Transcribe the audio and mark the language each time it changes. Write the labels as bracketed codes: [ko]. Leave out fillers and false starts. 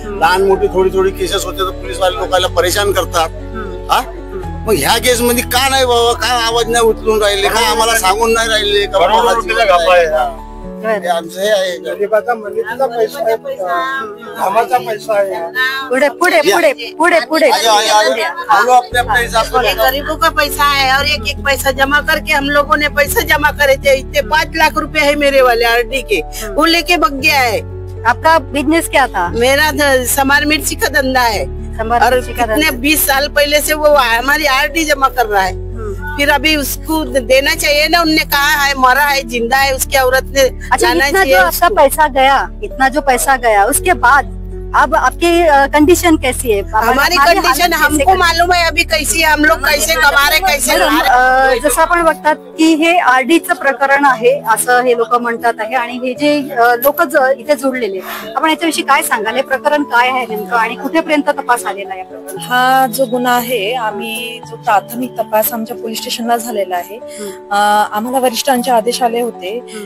[mr] लहान मोठी थोडी केसेस होते तर पोलीसवाले लोकांना परेशान करतात. हा मग ह्या केस मध्ये का नाही बाबा, काय आवाज नाही उचलून राहिले, का आम्हाला सांगून नाही राहिले का आमचं हे आहे. गरीबाचा मंदिराचा पैसा आहे, कामाचा पैसा आहे. पुढे पुढे पुढे पुढे पुढे [hi] गरीबों का पैसा है और एक पैसा जमा करके हम लोगों ने पैसा जमा करे थे. इतने 5 लाख रुपए है मेरे वाले आरडी के, वो लेके भग गया है. आपका बिजनेस क्या था? मेरा समार मिर्ची का धंधा है और कितने 20 साल पहले से वो हमारी आरडी जमा कर रहा है. फिर अभी उसको देना चाहिए ना. उनने कहा है मरा है जिंदा है, उसकी औरत ने जाना चाहिए. आपका पैसा गया, इतना जो पैसा गया, उसके बाद अब आपकी कंडीशन कैसी है? हमारी कंडिशन हमको मालूम है अभी कैसी है, हम लोग कैसे कमा रहे, कैसे [mr] जसं आपण बघतात की हे आरडीचं प्रकरण आहे असं हे लोक म्हणतात आहे. आणि हे जे लोक इथे जोडलेले, आपण याच्याविषयी काय सांगाल? हे प्रकरण काय आहे नेमकं आणि कुठेपर्यंत तपास आलेला आहे? हा जो गुन्हा आहे, आम्ही जो प्राथमिक तपास आमच्या पोलीस स्टेशनला झालेला आहे, आम्हाला वरिष्ठांचे आदेश आले होते.